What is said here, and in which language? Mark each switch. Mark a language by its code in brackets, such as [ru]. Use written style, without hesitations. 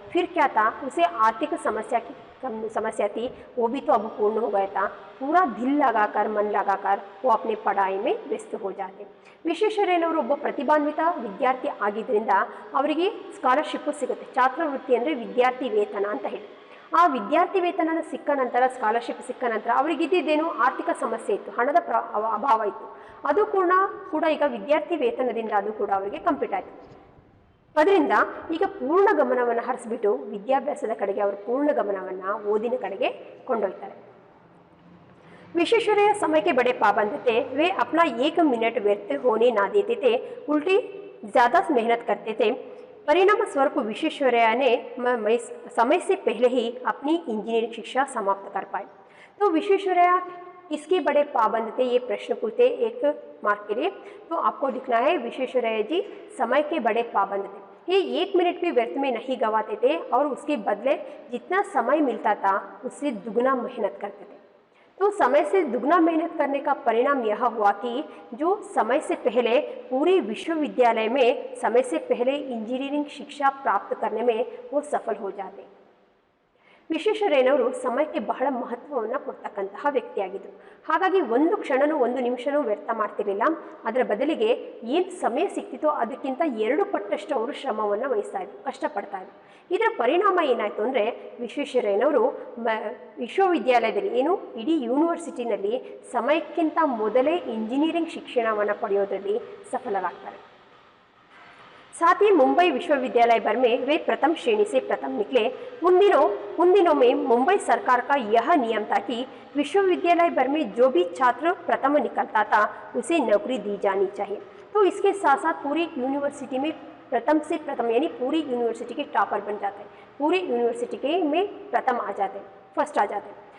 [hi] फिर क्या था, उसे आर्थिक समस्या थी, वो भी तो अब पूर्ण हो गया था. पूरा दिल लगाकर, मन लगाकर वो अपने पढ़ाई में व्यस्त हो जाते. [kn] ವಿಶ್ವೇಶ್ವರಯ್ಯನವರು ಒಬ್ಬ ಪ್ರತಿಭಾನ್ವಿತ ವಿದ್ಯಾರ್ಥಿ ಆಗಿದ್ದರಿಂದ ಅವರಿಗೆ ಸ್ಕಾಲರ್ಶಿಪ್ ಸಿಗುತ್ತೆ. ಛಾತ್ರವೃತ್ತಿ ಅಂದರೆ ವಿದ್ಯಾರ್ಥಿ ವೇತನ ಅಂತ ಹೇಳಿ. ಆ ವಿದ್ಯಾರ್ಥಿ ವೇತನ ಸಿಕ್ಕ ನಂತರ, ಸ್ಕಾಲರ್ಶಿಪ್ ಸಿಕ್ಕ ನಂತರ ಅವರಿಗಿದ್ದೇನು ಆರ್ಥಿಕ ಸಮಸ್ಯೆ ಇತ್ತು, ಹಣದ ಅಭಾವ ಇತ್ತು. ಅದು ಕೂಡ ಈಗ ವಿದ್ಯಾರ್ಥಿ ವೇತನದಿಂದ ಅದು ಕೂಡ ಅವರಿಗೆ ಕಂಪ್ಲೀಟ್ ಆಯಿತು. ಅದರಿಂದ ಈಗ ಪೂರ್ಣ ಗಮನವನ್ನು ಹರಿಸ್ಬಿಟ್ಟು ವಿದ್ಯಾಭ್ಯಾಸದ ಕಡೆಗೆ ಅವರು ಪೂರ್ಣ ಗಮನವನ್ನು ಓದಿನ ಕಡೆಗೆ ಕೊಂಡೊಯ್ತಾರೆ. [hi] विश्वेश्वरैया समय के बड़े पाबंद थे. वे अपना 1 मिनट व्यर्थ होने ना देते थे, उल्टी ज़्यादा मेहनत करते थे. परिणाम स्वरूप विश्वेश्वरैया ने समय से पहले ही अपनी इंजीनियरिंग शिक्षा समाप्त कर पाए. तो विश्वेश्वरैया किसके बड़े पाबंद थे, ये प्रश्न पूछते एक मार्क के लिए। तो आपको लिखना है विश्वेश्वरैया जी समय के बड़े पाबंद थे। ये 1 मिनट भी व्यर्थ में नहीं गंवाते थे और उसके बदले जितना समय मिलता था उससे दुगना मेहनत करते थे। तो समय से दुगना मेहनत करने का परिणाम यह हुआ कि जो समय से पहले पूरे विश्वविद्यालय में समय से पहले इंजीनियरिंग शिक्षा प्राप्त करने में वो सफल हो जाते। [kn] ವಿಶ್ವೇಶ್ವರಯ್ಯನವರು ಸಮಯಕ್ಕೆ ಬಹಳ ಮಹತ್ವವನ್ನು ಕೊಡ್ತಕ್ಕಂತಹ ವ್ಯಕ್ತಿಯಾಗಿದ್ದರು. ಹಾಗಾಗಿ ಒಂದು ಕ್ಷಣನೂ ಒಂದು ನಿಮಿಷನೂ ವ್ಯರ್ಥ ಮಾಡ್ತಿರಲಿಲ್ಲ. ಅದರ ಬದಲಿಗೆ ಏನು ಸಮಯ ಸಿಕ್ತಿತ್ತೋ ಅದಕ್ಕಿಂತ 2 ಪಟ್ಟಷ್ಟು ಅವರು ಶ್ರಮವನ್ನು ವಹಿಸ್ತಾ ಇದ್ರು, ಕಷ್ಟಪಡ್ತಾ ಇದ್ರು. ಇದರ ಪರಿಣಾಮ ಏನಾಯಿತು ಅಂದರೆ ವಿಶ್ವೇಶ್ವರಯ್ಯನವರು ವಿಶ್ವವಿದ್ಯಾಲಯದಲ್ಲಿ ಏನು ಇಡೀ ಯೂನಿವರ್ಸಿಟಿನಲ್ಲಿ ಸಮಯಕ್ಕಿಂತ ಮೊದಲೇ ಇಂಜಿನಿಯರಿಂಗ್ ಶಿಕ್ಷಣವನ್ನು ಪಡೆಯೋದರಲ್ಲಿ ಸಫಲರಾಗ್ತಾರೆ. [hi] साथ ही मुंबई विश्वविद्यालय भर में वे प्रथम श्रेणी से प्रथम निकले. उन दिनों में मुंबई सरकार का यह नियम था कि विश्वविद्यालय भर में जो भी छात्र प्रथम निकलता था उसे नौकरी दी जानी चाहिए. तो इसके साथ साथ पूरी यूनिवर्सिटी में प्रथम से प्रथम यानी पूरी यूनिवर्सिटी के टॉपर बन जाते हैं, पूरी यूनिवर्सिटी के में प्रथम आ जाते हैं, फर्स्ट आ जाते हैं.